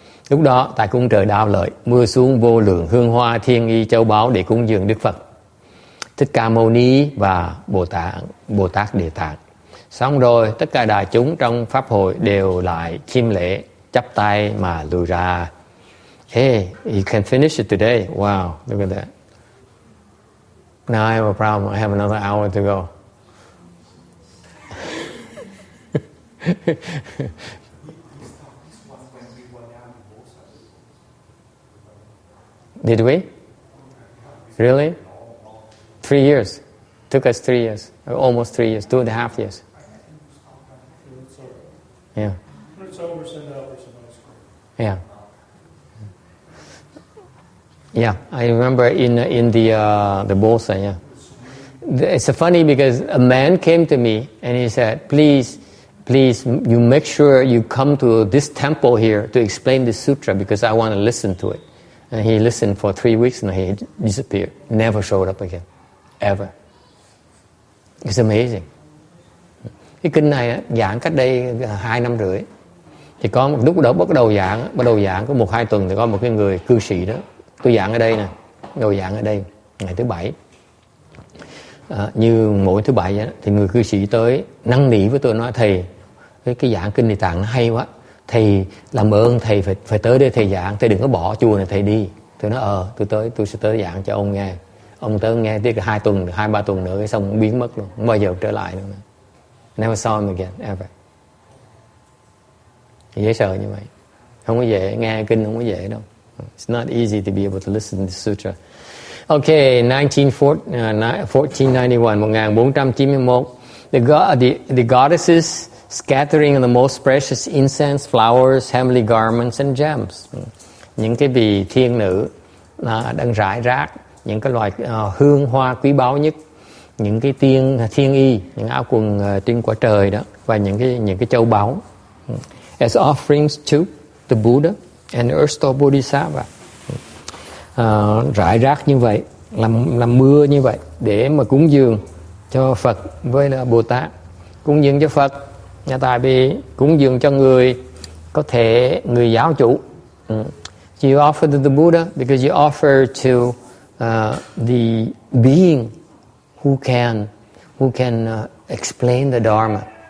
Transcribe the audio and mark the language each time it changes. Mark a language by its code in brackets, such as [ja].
[vi] Lúc đó tại cung trời Đạo Lợi mưa xuống vô lượng hương hoa thiên y châu báu để cúng dường Đức Phật Thích Ca Mâu Ni và Bồ Tát Địa Tạng. Xong rồi tất cả đại chúng trong pháp hội đều lại chiêm lễ, chắp tay mà lùi ra. [en] Hey, you can finish it today. Wow, look at that. Now I have a problem. I have another hour to go. Did we? Really? 3 years. Took us 3 years. Almost 3 years. 2.5 years. Yeah. It's over, send out some ice cream. Yeah. Yeah, I remember in the bolsa. Yeah, it's funny because a man came to me and he said, "Please, you make sure you come to this temple here to explain the sutra because I want to listen to it." And he listened for 3 weeks and he disappeared, never showed up again, ever. It's amazing. [vi] Cái kinh này giảng cách đây 2 năm rưỡi, thì có một lúc đó bắt đầu giảng có 1-2 tuần thì có một cái người cư sĩ đó. Tôi giảng ở đây nè, ngồi giảng ở đây ngày thứ Bảy. Như mỗi thứ Bảy vậy đó, thì người cư sĩ tới năn nỉ với tôi nói thầy, cái giảng kinh Địa Tạng nó hay quá, thầy làm ơn thầy phải tới đây thầy giảng, thầy đừng có bỏ chùa này thầy đi. Tôi nói tôi sẽ tới giảng cho ông nghe. Ông tới nghe tới 2-3 tuần nữa cái xong ông biến mất luôn, không bao giờ trở lại nữa. [en] Never saw him again ever. [vi] Dễ sợ như vậy, không có dễ nghe kinh, không có dễ đâu. [en] It's not easy to be able to listen to the sutra. Okay, 1491, the goddesses scattering the most precious incense, flowers, heavenly garments and gems. [vi] Những cái vị thiên nữ đang rải rác những cái loại hương hoa quý báu nhất, những cái thiên y, những áo quần trên quả trời đó, và những cái châu báu. [en] As offerings to the Buddha and Earth Store Bodhisattva. [vi] Rải rác như vậy, làm mưa như vậy để mà cúng dường cho Phật với là Bồ Tát. Cúng dường cho Phật, tại vì cúng dường cho người có thể người giáo chủ. [en] You offer to the Buddha because you offer to the being who can explain the Dharma.